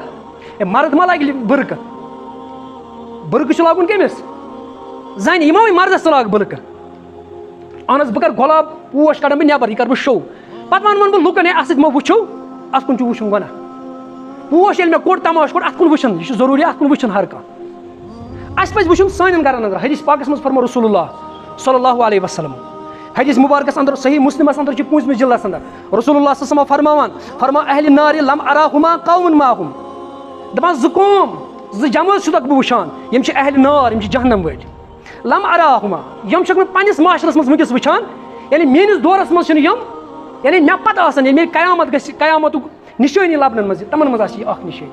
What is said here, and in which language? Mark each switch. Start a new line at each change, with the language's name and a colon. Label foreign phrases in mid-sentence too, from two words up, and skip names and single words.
Kashmiri: ہے مرد ما لاگہِ بُرکہٕ بُرکہٕ چھُ لاگُن کٔمِس زنہِ یہِ ما وۄنۍ مردس ژٕ لاگ بُرکہٕ. اہن حظ بہٕ کرٕ گۄلاب پوش کڑان بہٕ نیبر یہِ کرٕ بہٕ شو پتہٕ ونہٕ بہٕ لُکن ہے اَتھ سۭتۍ ما وٕچھو اتھ کُن چھُ وٕچھُن گۄناہ. پوش ییٚلہِ مےٚ کوٚڑ تماشہٕ کوٚڑ اتھ کُن وٕچھُن یہِ چھُ ضروٗری اتھ کُن وٕچھُن ہر کانٛہہ. اَسہِ پزِ وٕچھُن سانٮ۪ن گرن اندر. حدیث پاکس منٛز فرمو رسول اللہ
Arabic: صلی اللہ علیہ وسلم
Kashmiri: حدیث مبارکس اندر صحیح مسلمس اندر چھُ 5مہِ جلدس اندر رسول اللہ
Arabic: صلی اللہ علیہ وسلم
Kashmiri: فرماوان فرما
Arabic: اہلِ نارِ لم اراہما قومن معہم
Kashmiri: دپان زٕ قوم زٕ جمٲژ چھُسکھ بہٕ وٕچھان یِم چھِ اہلِ نار یِم چھِ جہنم وٲلۍ.
Arabic: لم اراہما
Kashmiri: یِم چھِکھ نہٕ پننِس معاشرس منٛز وٕنکیٚس وٕچھان یعنی میٲنِس دورس منٛز چھِنہٕ یِم یعنی مےٚ پتہ آسان ییٚلہِ مےٚ قیامت گژھِ قیامتُک نشٲنی لبنن منٛز تِمن منٛز آسہِ یہِ اکھ نشٲنی.